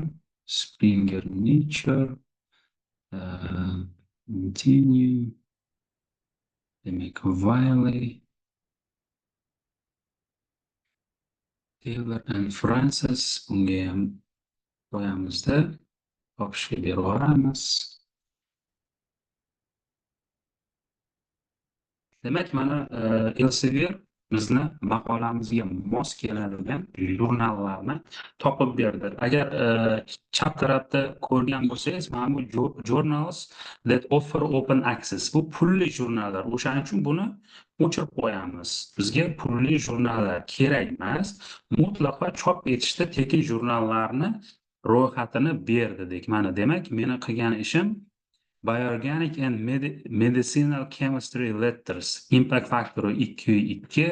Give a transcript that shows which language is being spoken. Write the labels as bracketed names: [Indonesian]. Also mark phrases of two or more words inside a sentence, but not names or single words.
[Uzbek] Springer Nature, Continue, demak, Wiley, Taylor and Francis, bunga ham qo'yamizda topishga berib yuboramiz. Demak, mana Elsevier bizni maqolamizga mos keladigan jurnallarni topib berdi. Agar chap tarafda ko'rgan bo'lsangiz, mana bu [English] journals that offer open access. [Uzbek] Bu pulli jurnallar. O'shaning uchun buni o'chirib qo'yamiz. Bizga pulli jurnallar kerak emas. Mutlaqo chop etishda tekin jurnallarni ro'yxatini ber dedik. Mana demak, meni qilgan ishim Bioorganic and Medicinal Chemistry Letters impact factori 2.2.